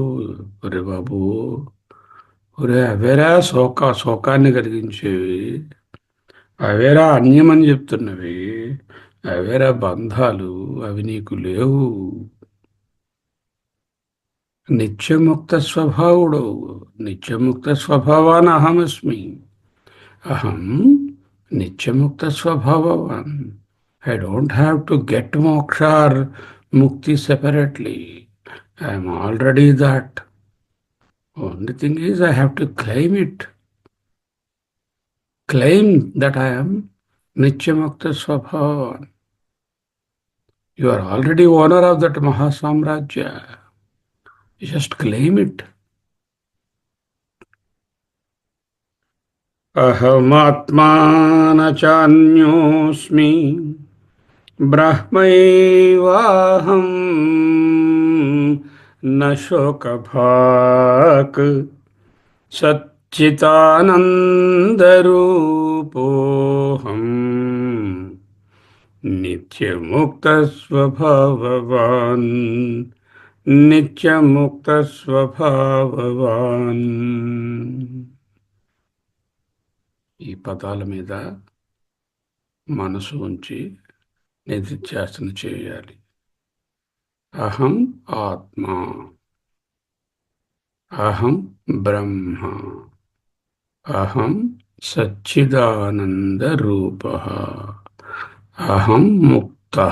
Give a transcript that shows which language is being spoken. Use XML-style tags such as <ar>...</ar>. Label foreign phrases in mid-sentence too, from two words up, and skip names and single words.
<te>ఒరే బాబు, ఒరే అవేరా శోకాన్ని కలిగించేవి, అవేరా అన్యమని చెప్తున్నవి, అవేరా బంధాలు, అవి నీకు లేవు. నిత్యముక్త స్వభావుడు,</te> <sa>నిత్యముక్త స్వభావాన్ అహమస్మి. అహం నిత్యముక్త స్వభావవాన్.</sa> <en>I don't have to get moksha or mukti separately. I am already that. Only thing is I have to claim it. Claim that I am</en> <sa>नित्यमुक्त स्वभावान्.</sa> <en>You are already owner of that Mahasamrajya. You just claim it.</en> <sa>अहमात्मा न चान्योऽस्मि ब्रह्मैवाहं न शोकभाक् सच्चिदानन्दरूपोऽहं नित्यमुक्तस्वभाववान् నిత్యముక్తస్వభావవాన్.</sa> <te>ఈ పదాల మీద మనసు ఉంచి నిధిధ్యాసన చేయాలి.</te> <sa>అహం ఆత్మ, అహం బ్రహ్మ, అహం సచ్చిదానంద రూప, అహం ముక్త,</sa>